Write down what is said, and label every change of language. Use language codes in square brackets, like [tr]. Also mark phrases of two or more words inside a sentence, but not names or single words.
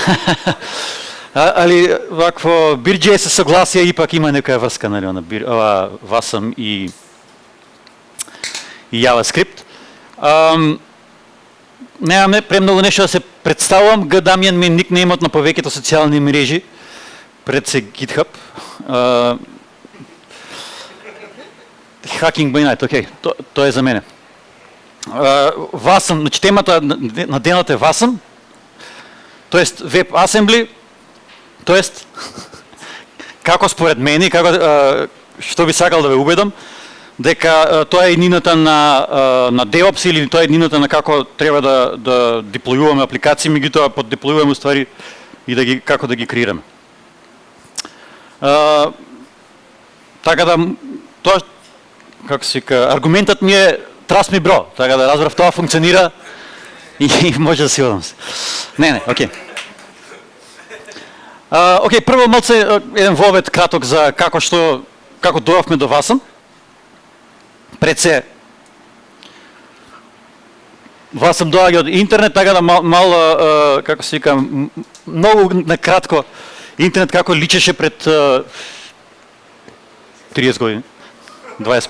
[mk] Али вакво BeerJS се согласија и пак има некоја врска, нели, на Wasm и JavaScript. Немаме премногу нешто да се представувам. Г. Дамјан ми никнејмот на повеќето социјални мрежи, пред се GitHub. [en] Hacking by night, [mk] окей, тоа е за мене. Wasm, значи темата на денот е Wasm, тоест WebAssembly, тоест како според мене, што би сакал да ве убедам, дека тоа е еднината на DevOps или тоа е еднината на како треба да деплојуваме апликации, меѓутоа под деплојуваме уствари и како да ги креираме. Така да, тоа, како се вика, аргументот ми е [en] trust me bro, [mk] така да разбрав тоа функционира и може да си одам се. Не, окей. Окей, прво малце еден вовед краток за како дојавме до Wasm. Пред се Wasm доаѓа од интернет, така да мало, како се вика, многу накратко интернет како личеше пред 30 години, 25.